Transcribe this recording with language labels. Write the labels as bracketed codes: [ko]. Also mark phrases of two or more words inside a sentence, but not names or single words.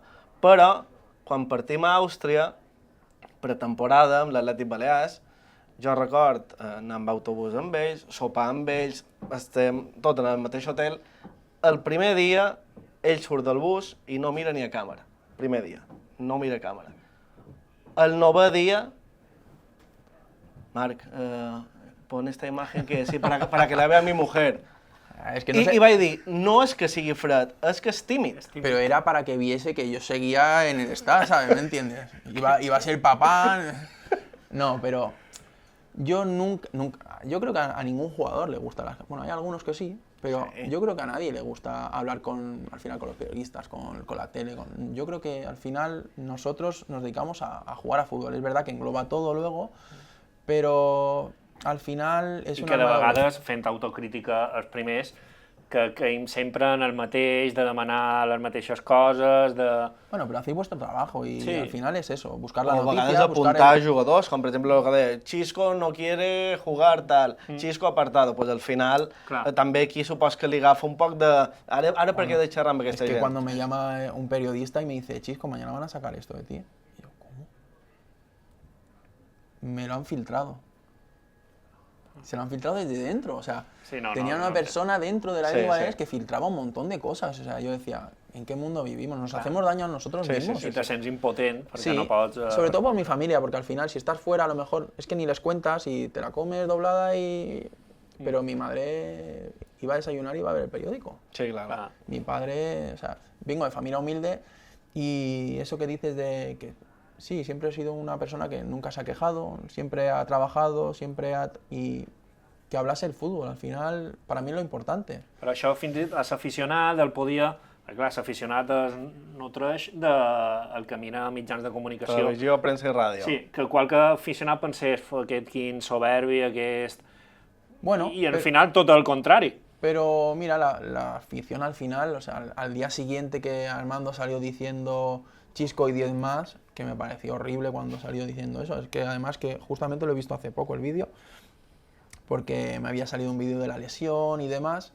[ca] Però quan partim a Àustria, pretemporada amb l'Atlètic Balears, jo record anar amb autobús amb ells, sopar amb ells, estem tot en el mateix hotel. El primer dia ell surt del bus i no mira ni a càmera. Primer dia, no mira a càmera. El 9è dia, Marc, [es] pon esta imagen que sí, para que la vea mi mujer. Es que no sé, [ca] I vaig dir, no és que sigui fred, és que és tímid. [es] pero era para que viese que yo seguía en el staff, ¿sabes? ¿Me entiendes? Iba a ser papá. No, pero yo nunca, yo creo que a ningún jugador le gusta bueno, hay algunos que sí, pero Sí. yo creo que a nadie le gusta hablar al final con los periodistas, con la tele. Yo creo que al final nosotros nos dedicamos a jugar a fútbol. Es verdad que engloba todo luego, pero al final és [ca] I [es] una [ca] que de [es] mala [ca] vegades, fent autocrítica els primers, que caïm sempre en el mateix, de demanar les mateixes coses, de... [es] Bueno, pero hacéis vuestro trabajo y Sí. al final es eso, buscar la [ca] O a [es] noticia, [ca] vegades buscar apuntar jugadors, com per exemple el que deia, [es] Xisco no quiere jugar tal, Xisco apartado, pues al final [ca] Clar. també aquí supos que li agafa un poc de... Ara per què he de xerrar amb [es] Es [ca] aquesta [es] que [ca] gent? [es] cuando me llama un periodista y me dice, Chisco, mañana van a sacar esto de ti. Y yo, ¿cómo? Me lo han filtrado. Se lo han filtrado desde dentro, o sea, Sí, no, tenía no, una no, persona dentro de la Sí, Liga Baleares sí. que filtraba un montón de cosas. O sea, yo decía, ¿en qué mundo vivimos? ¿Nos hacemos daño a nosotros Sí, sí, mismos? [ca] I te sents impotent, perquè Sí, no pots... [es] sobre todo por mi familia, porque al final si estás fuera a lo mejor es que ni les cuentas y te la comes doblada Pero mi madre iba a desayunar y iba a ver el periódico. [ca] Sí, clar. Clar. [es] Mi padre, o sea, vengo de familia humilde y eso que dices de que sí, siempre he sido una persona que nunca se ha quejado, siempre ha trabajado, y que hablase el fútbol, al final, para mí es lo importante. [ca] Però això fins i tot a l'aficionat el podia... Perquè clar, l'aficionat es nutreix del camí a mitjans de comunicació. Televisió, premsa i ràdio. Sí, que qualque aficionat pensés, aquest quin soberbi, aquest... [es] Bueno, [ca] I al final tot el contrari. [es] pero mira, la afición al final, o sea, al día siguiente que Armando salió diciendo Chisco y 10 más, que me pareció horrible cuando salió diciendo eso, es que además que justamente lo he visto hace poco el vídeo, porque me había salido un vídeo de la lesión y demás.